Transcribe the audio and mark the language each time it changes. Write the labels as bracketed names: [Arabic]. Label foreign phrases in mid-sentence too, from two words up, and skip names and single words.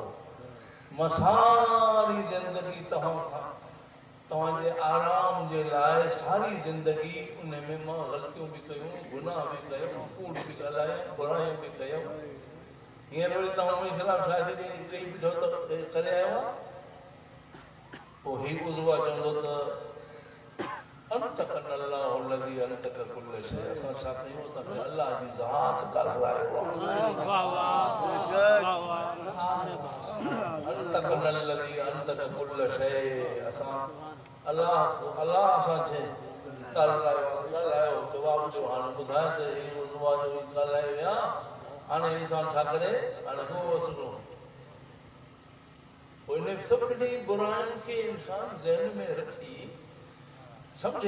[Sindhi] मां सारी जिंदगी तव्हांजे आराम जे लाइ सारी जिंदगी उन में मां ग़लतियूं भी कयूं, गुनाह भी कयूं, कूड़ भी ॻाल्हायूं, बुराइयूं भी कयूं। हींअर वरी तव्हां मुंहिंजे ख़िलाफ़ शादी कई बीठो त करे आयो आहे। पोइ ही उज़वा चवंदो त [Arabic] أنطقنا الله الذي أنطق كل شيء, [Sindhi] असां छा कयूं, असांखे अल्लाह जी ज़ात ॻाल्हायो आहे। [Arabic] أنطقنا الذي أنطق كل شيء, [Sindhi] असां अल्लाह असांखे ॻाल्हायो, जवाब जो हाणे ॿुधाए त ही उज़वा जो ॻाल्हाए विया। हाणे इंसान छा करे, हाणे को वसलो पोइ इन सभिनी बुराइयुनि खे इंसान ज़हन में रखी समझे